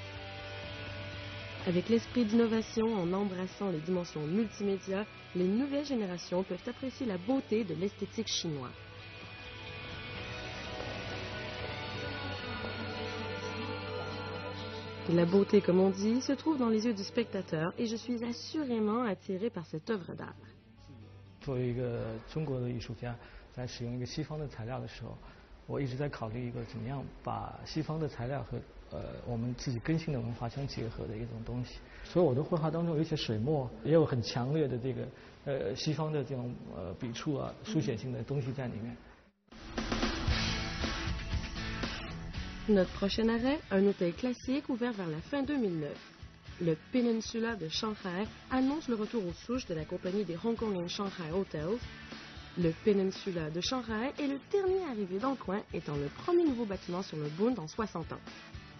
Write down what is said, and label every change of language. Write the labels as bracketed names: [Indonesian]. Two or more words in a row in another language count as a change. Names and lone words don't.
[French] Avec l'esprit d'innovation en embrassant les dimensions multimédia, les nouvelles générations peuvent apprécier la beauté de l'esthétique chinoise. La beauté, comme on dit, se trouve dans les yeux du spectateur et je suis assurément attiré par cette œuvre d'art. [Chinese] 作为一个中国的艺术家，在使用一个西方的材料的时候，我一直在考虑一个怎么样把西方的材料和我们自己根性的文化相结合的一种东西。所以我的绘画当中有一些水墨，也有很强烈的这个西方的这种笔触啊、书写性的东西在里面。 [French] Notre prochain arrêt, un hôtel classique ouvert vers la fin 2009. Le Peninsula de Shanghai annonce le retour aux souches de la compagnie des Hong Kong and Shanghai Hotels. Le Peninsula de Shanghai est le dernier arrivé dans le coin, étant le premier nouveau bâtiment sur le Bund en 60 ans.